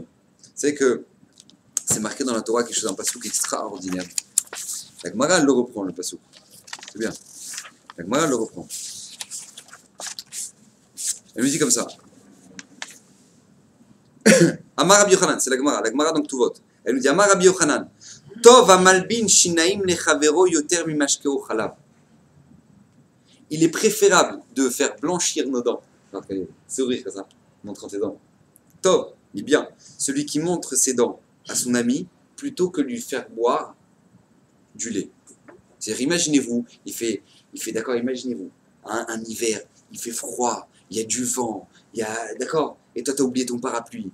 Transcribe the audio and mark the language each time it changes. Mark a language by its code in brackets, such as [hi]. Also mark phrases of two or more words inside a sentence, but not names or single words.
[fr] C'est que c'est marqué dans la Torah quelque chose, un pasouk extraordinaire. La Gemara, elle le reprend, le pasouk. C'est bien. La Gemara, elle le reprend. Elle lui dit comme ça. [he] אמר רבי יוחנן, [fr] c'est la Gemara donc tout vote. Elle nous dit [he] אמר רבי יוחנן. טוב המלבין שיניים לחברו יותר ממשקהו חלב. [fr] Il est préférable de faire blanchir nos dents. Sourire comme ça, montrant tes dents. Tov, il est bien. Celui qui montre ses dents à son ami plutôt que lui faire boire du lait. C'est-à-dire, imaginez-vous, il fait d'accord, imaginez-vous, un hiver, il fait froid, il y a du vent, d'accord, et toi, t'as oublié ton parapluie.